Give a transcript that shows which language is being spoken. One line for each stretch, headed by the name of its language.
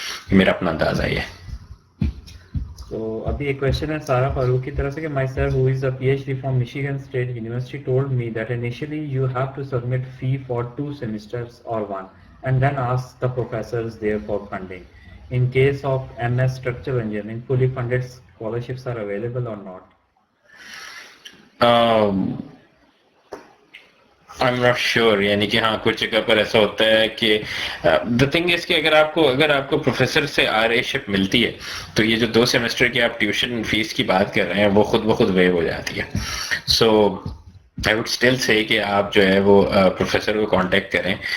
Urdu: میرا اپنا اندازہ یہ ہے. تو ابھی ایک کویشچن ہے سارا فاروق کی طرف سے کہ
English: My sir who is a P H D from Michigan State University told me that initially you have to submit fee for 2 semesters or 1 and then ask the professors there for funding. In case of MS structural engineering, fully funded scholarships are available or not? I'm not sure,
Urdu: یعنی کہ ہاں کچھ جگہ پر ایسا ہوتا ہے کہ
English: the thing is
Urdu: کہ اگر آپ کو پروفیسر سے آر اے شپ ملتی ہے تو یہ جو 2 سیمسٹر کی آپ ٹیوشن فیس کی بات کر رہے ہیں وہ خود بخود ویو ہو جاتی ہے.
English: so I would still say
Urdu: کہ آپ جو ہے وہ پروفیسر کو کانٹیکٹ کریں.